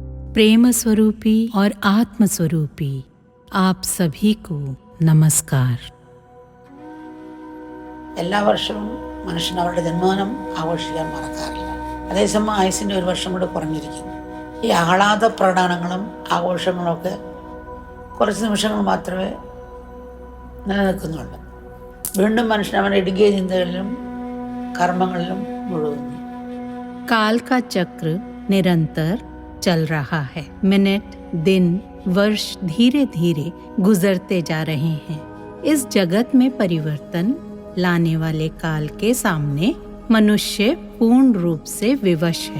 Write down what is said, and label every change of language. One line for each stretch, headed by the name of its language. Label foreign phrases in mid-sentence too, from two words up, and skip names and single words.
Hindi: प्रेम स्वरूपी और आत्म स्वरूपी आप सभी को नमस्कार।
Malayalam: എല്ലാ വർഷവും മനുഷ്യൻ അവരുടെ ജന്മദിനം ആഘോഷിക്കാൻ മറക്കാറില്ല. അതേസമയം ആയുസിൻ്റെ ഒരു വർഷം കൂടെ കുറഞ്ഞിരിക്കുന്നു. ഈ ആഹ്ലാദ പ്രകടനങ്ങളും ആഘോഷങ്ങളൊക്കെ കുറച്ച് നിമിഷങ്ങൾ മാത്രമേ നിലനിൽക്കുന്നുള്ളൂ. വീണ്ടും മനുഷ്യൻ അവൻ്റെ ഇടുങ്ങിയ ചിന്തകളിലും കർമ്മങ്ങളിലും മുഴുകുന്നു.
Hindi: काल का चक्र निरंतर चल रहा है। मिनट, दिन, वर्ष धीरे धीरे गुजरते जा रहे हैं। इस जगत में परिवर्तन लाने वाले काल के सामने मनुष्य पूर्ण रूप से विवश है।